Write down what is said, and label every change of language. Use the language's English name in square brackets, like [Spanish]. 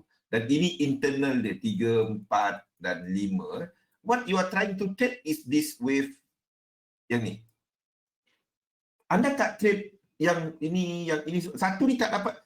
[Malay] Dan ini internal dia 3, 4 dan 5. [English] What you are trying to trade is this wave [Malay] yang ni. Anda tak trade yang ini satu ni tak dapat.